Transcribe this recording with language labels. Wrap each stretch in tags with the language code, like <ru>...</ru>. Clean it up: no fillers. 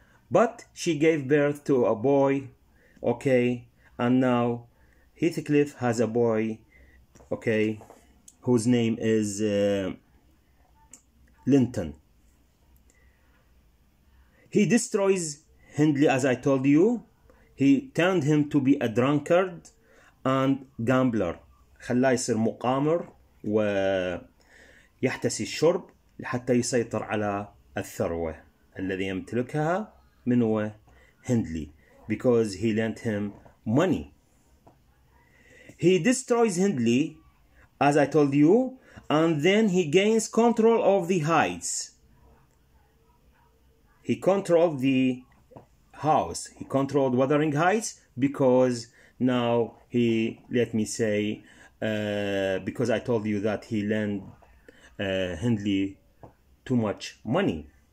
<en>But she gave birth to a boy, okay, and now Heathcliff has a boy, okay, whose name is Linton. He destroys Hindley, as I told you. he turned him to be a drunkard and gambler.</en> <ar>خلاه يصير مقامر ويحتسي الشرب حتى يسيطر على الثروة الذي يمتلكها من هو هندلي,</ar> <en>because he lent him money. He destroys Hindley, as I told you, and then he gains control of the heights. He controlled the house. He controlled Wuthering Heights because now he, let me say, because I told you that he lent Hindley too much money.</en>